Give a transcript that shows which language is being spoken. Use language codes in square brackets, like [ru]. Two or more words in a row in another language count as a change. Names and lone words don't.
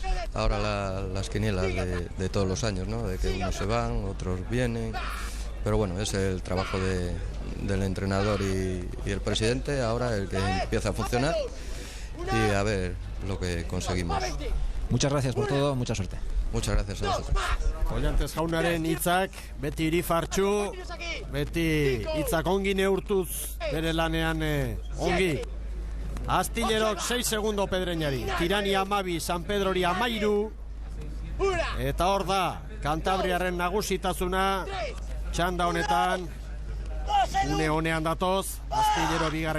[es] Ahora las quinielas de todos los años, ¿no? De que unos se van, otros vienen, pero bueno, es el trabajo del entrenador y el presidente ahora el que empieza a funcionar y a ver lo que conseguimos. Muchas gracias por todo, mucha suerte. Muchas gracias a vosotros. [eu] Collantes jaunaren hitzak, beti irifartxu, beti hitzak ongi neurtuz bere lanean ongi. Astillerok 6 segundo Pedreñari, Tirani 12, San Pedrori 13, eta hor da, Kantabriaren nagusitasuna, txanda honetan, une honean datoz, Astillero 2.